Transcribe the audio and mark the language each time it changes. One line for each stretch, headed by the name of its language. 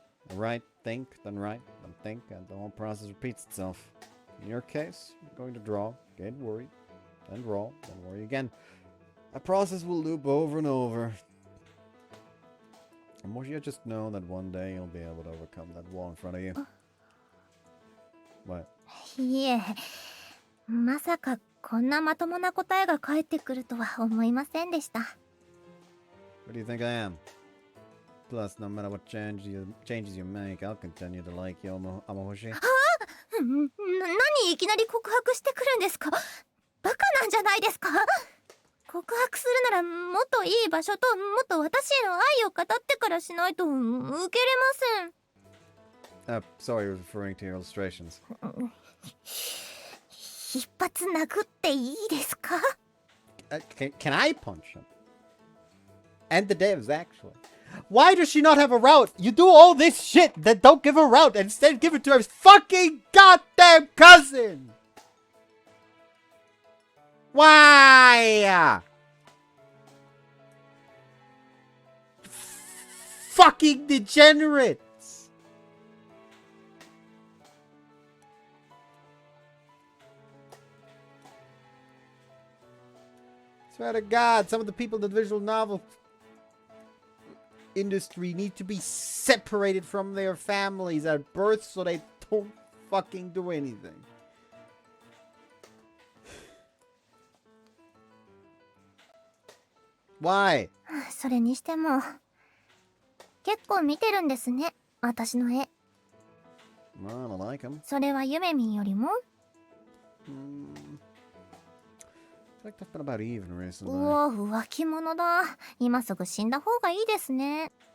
English: I write, think, then write, then think, and the whole process repeats itself. In your case, you're going to draw, get worried, then draw, then worry again. A process will loop over and over. And more you just know that one day you'll be able to overcome that wall in front of you. What?
Japanese: いえ、まさかこんなまともな答えが返ってくるとは思いませんでした。
English: What do you think I am? Plus, no matter what changes you make, I'll continue to like you, Amahoshi.
Japanese: 何いきなり告白してくるんですか？バカなんじゃないですか？告白するならもっといい場所ともっと私への愛を語ってからしないと受けれません。
English: Sorry, I was referring to your illustrations.
Japanese: 一発殴っていいですか？
English: Can I punch him? And the devs, actually. Why does she not have a route? You do all this shit, then don't give her a route, and instead give it to her fucking goddamn cousin! Why? Fucking degenerates! Swear to God, some of the people in the visual novel industry need to be separated from their families at birth so they don't fucking do anything. Why?
Japanese: それにしても結構見てるんですね、私の絵。
English: Well, I like him.
Japanese: それはゆめみんよりも？
English: I think that's been about even recently.
Japanese: うわ、浮気者だ。今すぐ死んだ方がいいですね。